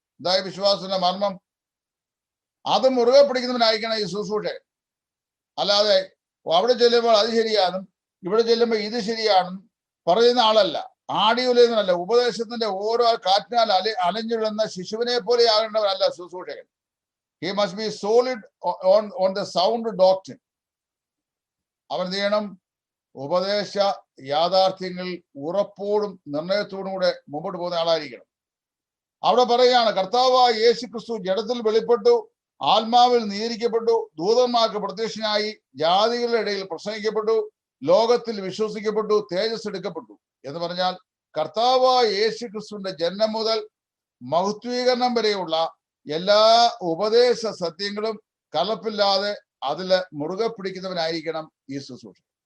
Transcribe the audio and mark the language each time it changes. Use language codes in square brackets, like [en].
[ml] അതായത് വിശ്വാസത്തിന്റെ മർമ്മം അത് മുറുകെ പിടിക്കുന്നവനായിരിക്കണം ഈ ശുശ്രൂഷകൻ. അല്ലാതെ അവിടെ ചെല്ലുമ്പോൾ അത് ശരിയാണെന്നും ഇവിടെ ചെല്ലുമ്പോൾ ഇത് ശരിയാണെന്നും പറയുന്ന ആളല്ല. ആടിയുലയുന്നതല്ല. ഉപദേശത്തിന്റെ ഓരോ കാറ്റിനാൽ അലഞ്ഞുവിടുന്ന ശിശുവിനെ പോലെ ആകേണ്ടവനല്ല ശുശ്രൂഷകൻ. [en] He must be solid on the sound doctrine. [ml] അവൻ എന്ത് ചെയ്യണം? ഉപദേശ യാഥാർത്ഥ്യങ്ങൾ ഉറപ്പോടും നിർണയത്തോടും കൂടെ മുമ്പോട്ട് പോകുന്ന ആളായിരിക്കണം. അവിടെ പറയുകയാണ്, കർത്താവായ യേശു ക്രിസ്തു ജഡത്തിൽ വെളിപ്പെട്ടു, ആത്മാവിൽ നീതിരിക്കപ്പെട്ടു, ദൂതന്മാർക്ക് പ്രത്യക്ഷനായി, ജാതികളുടെ ഇടയിൽ പ്രസംഗിക്കപ്പെട്ടു, ലോകത്തിൽ വിശ്വസിക്കപ്പെട്ടു, തേജസ് എടുക്കപ്പെട്ടു എന്ന് പറഞ്ഞാൽ കർത്താവായ യേശു ക്രിസ്തുവിന്റെ ജന്മം മുതൽ മഹത്വീകരണം വരെയുള്ള എല്ലാ ഉപദേശ സത്യങ്ങളും കലപ്പില്ലാതെ അതില് മുറുകെ പിടിക്കുന്നവനായിരിക്കണം ഈ ശുശ്രൂഷ.